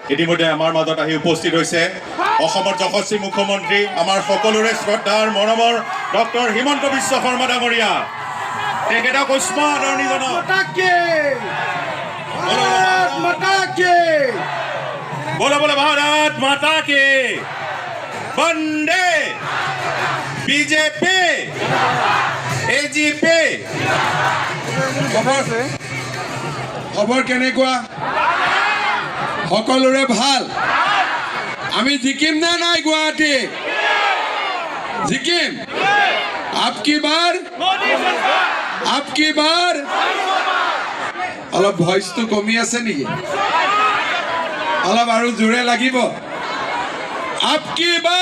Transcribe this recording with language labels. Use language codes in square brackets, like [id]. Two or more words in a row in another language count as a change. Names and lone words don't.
[as] ইতিমধ্যে আমাৰ মাজত আহি উপস্থিত হৈছে অসমৰ যশস্বী মুখ্যমন্ত্ৰী আমাৰ সকলোৰে শ্ৰদ্ধাৰ মৰমৰ ডক্টৰ হিমন্ত বিশ্ব শৰ্মা ডাঙৰীয়া তেখেতক উষ্ম আদৰণি জনাওঁ [hi] बोलो बोलो भारत माता की वंदे [as] बीजेपी एजीपी খবৰ কেনেকুৱা সকলোৰে ভাল আমি জিকিম না নাই গুৱাহাটী জিকিম [hi] आपकी बार [as] অলপ ভয়েসটো কমি আছে নেকি অলপ আৰু জোৰে লাগিব আপকি